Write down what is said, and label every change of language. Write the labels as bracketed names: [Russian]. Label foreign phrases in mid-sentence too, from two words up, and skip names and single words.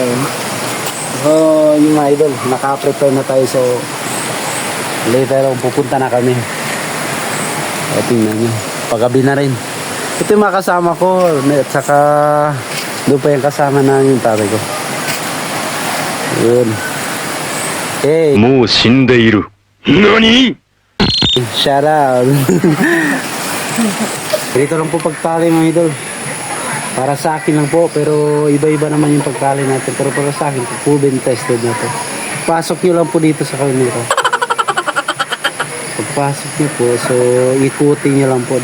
[Filipino] So yung idol, naka-prepare na tayo, so later pupunta na kami. O tingnan nyo, paggabi na rin. Ito yung mga kasama ko, at saka doon pa yung kasama na yung tatay ko. Yun. [English] Hey! [Japanese] もう死んでいる。何? [English] Shout out. [Filipino] Dito lang po pagtali mga idol. Para sa akin lang po, pero iba-iba naman yung pagtali natin. Pero para sa akin, [English] proven tested [Filipino] na to. Pasok nyo lang po dito sa kawil nito. Pagpasok nyo po, so ikutin nyo lang po.